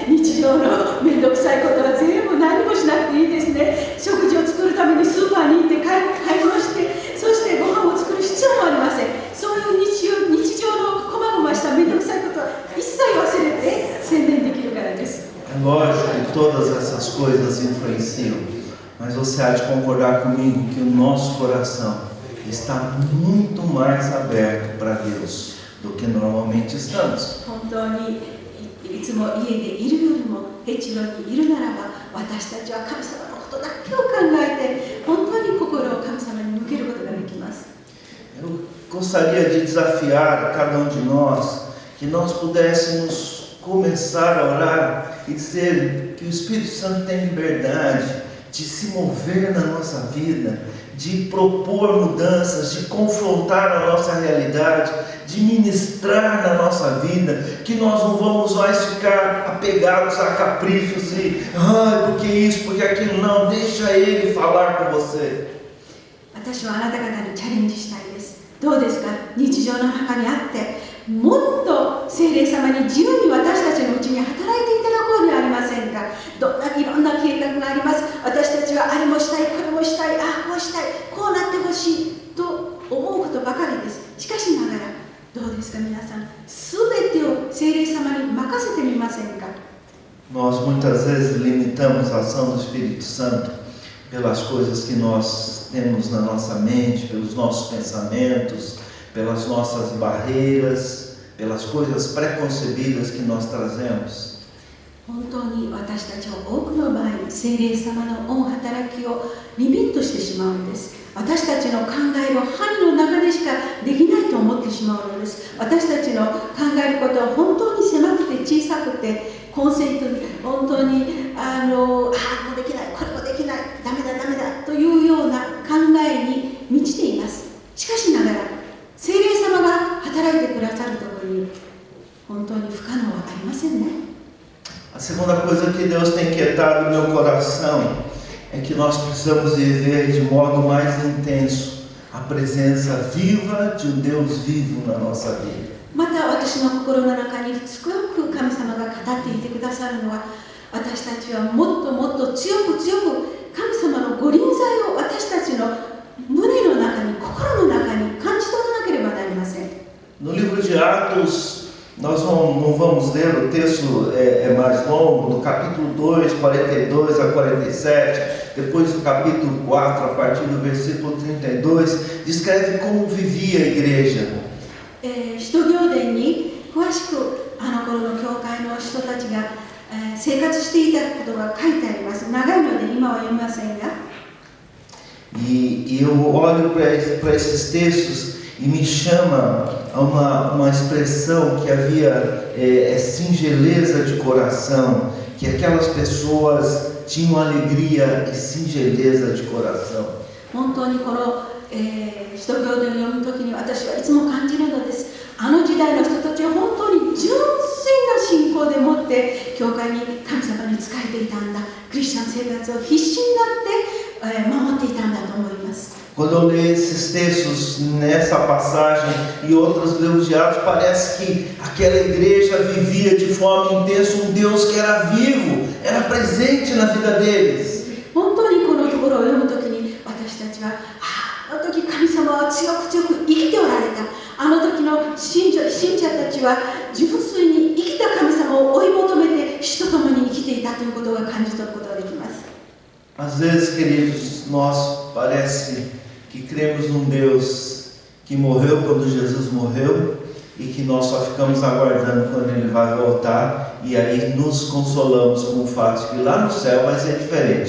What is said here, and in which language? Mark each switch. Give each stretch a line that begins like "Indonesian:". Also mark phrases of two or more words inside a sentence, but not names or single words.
Japanese: 日常のめんどくさいことは全部何もしなくていいですね。食事を作るためにスーパーに行って買い物して、そしてご飯を作る必要もありません。そういう日常の細々しためんどくさいことは一切忘れて専念できるからです。
Portuguese: É lógico que todas essas coisas influenciam, mas você há de concordar comigo que o nosso coração está muito mais aberto para Deus do que normalmente estamos.
Japanese: 本当にいつも家でいるよりもヘチロにいるならば、私たちは神様のことだけを考えて、本当に心を神様に向けることができます。
Portuguese: Eu gostaria de desafiar cada um de nós que nós pudéssemos começar a orar e dizer que o Espírito Santo tem liberdade de se mover na nossa vida, de propor mudanças, de confrontar a nossa realidade, de ministrar na nossa vida, que nós não vamos mais ficar apegados a caprichos e porque isso, porque aquilo, não, deixa Ele falar com você.
Japanese: 私はあなた方にチャレンジしたいです。どうですか？日常の中にあって、もっと聖霊様に自由に私たちのうちに働いていただこうではありませんか。いろんな計画があります。私たちはあれもしたい、これもしたい、こうしたい、こうなってほしいと思うことばかりです。しかしながら、どうですか皆さん、すべてを聖霊様に任せてみませんか。
Portuguese: Nós muitas vezes limitamos a ação do Espírito Santo pelas coisas que nós temos na nossa mente, pelos nossos pensamentos, pelas nossas barreiras, pelas coisas preconcebidas que nós trazemos.
Japanese: 本当に私たちは多くの場合、聖霊様の御働きをリミットしてしまうんです。私たちの考える範囲の中でしかできないと思ってしまうのです。私たちの考えることは本当に狭くて小さくて、コンセントに本当にもうできない、これもできない、ダメだというような考えに満ちています。しかしながら、聖霊様が働いてくださるところに本当に不可能はありませんね。
Portuguese: A segunda coisa que Deus tem quietado no meu coração é que nós precisamos viver de modo mais intenso a presença viva de um Deus vivo na nossa vida.
Japanese: また私の心の中にすごく神様が語っていてくださるのは、私たちはもっともっと強く神様のご臨在を私たちの胸の中に、心の中に感じ取らなければなりません。
Portuguese: No livro de Atos, nós não vamos ler, o texto é mais longo, do capítulo 2, 42 a 47, depois do capítulo 4, a partir do versículo 32, descreve como vivia a igreja.
Japanese: 使使徒行伝に詳しくあの頃の教会の人たちが、生活していたことが書いてあります。長いので今は読みませんが。
Portuguese: E eu olho para esses textos e me chama a uma expressão que havia singeleza de coração, que aquelas pessoas tinham alegria e singeleza de coração.
Japanese: 本当にこの、使徒行伝を読むときに私はいつも感じるのです。あの時代の人たちは本当に純粋な信仰でもって教会に神様に仕えていたんだ。クリスチャン生活を必死になって守っていたんだと思います。
Portuguese: Quando eu leio esses textos nessa passagem e outros leio de Atos, parece que aquela igreja vivia de forma intensa Deus que era vivo, era presente na vida deles.
Japanese: 本当にこのところを読むときに私たちは、あの時神様は強く強く生きておられた。あの時の信者たちは純粋に生きた神様を追い求めて主と共に生きていたということが感じ取ることができます。
Portuguese: Às vezes, queridos, nós parece que cremos num Deus que morreu quando Jesus morreu e que nós só ficamos aguardando quando Ele vai voltar e aí nos consolamos com o fato de que lá no céu vai ser diferente.